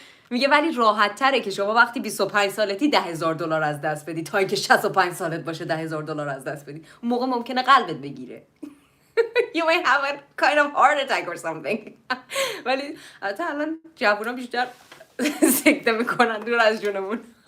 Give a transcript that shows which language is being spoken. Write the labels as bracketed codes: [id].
[fa] میگه ولی راحت تره که شما وقتی 25 سالتی $10,000 از دست بدی تا اینکه 65 سالت باشه $10,000 از دست بدی. اون موقع ممکنه قلبت بگیره. [en] You may have a kind of heart attack or something. [fa] ولی الان جوونا بیشتر سکته میکنن دور از جونمون.